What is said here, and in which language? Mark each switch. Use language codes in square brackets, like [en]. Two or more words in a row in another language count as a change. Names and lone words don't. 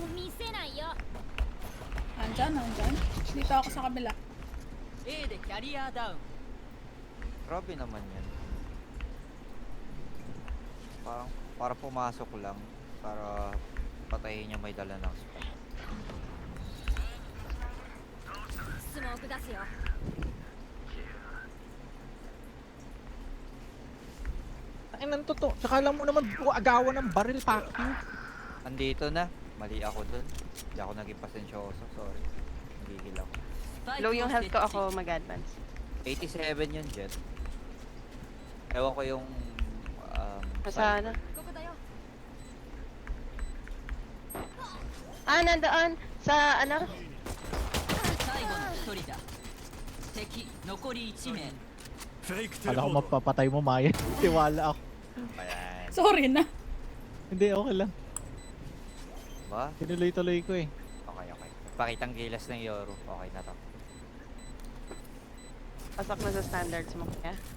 [ja] 見せないよ [tl] Nandyan, nandyan. Dito ako sa kabila. [ja] A でキャリアダウン [tl] Grabe naman yan. Parang, para pumasok lang. Para patayin niya may dala ng spot. [ja] スモーク出すよ [tl] Ay, nang totoo. Tsaka alam mo naman, agawan ng baril, Pacquiao. Andito na. Mali ako dun. Hindi ako naging pasensyoso. Sorry. Nagigil ako. [ja] スパイク [tl] Low [ja] を [tl] yung [ja] 設 [tl] health ko, [ja] 置 [tl] ako mag-advance. 87 yun, Jet. Ewan ko yung... Sana. [ja] ここだよ [tl] Ah, nandoon. Sa ano? [ja] 最後の一人だ敵残り1名 [tl] Kala ko mapapatay mo, Maya. Tiwala ako. Ayan. Sorry na. Hindi, okay lang. Ba? Tinuloy-tuloy ko eh. Okay, okay. Pakitang gilas ng Yoru. Okay na to. Pasok na sa standards mo kaya.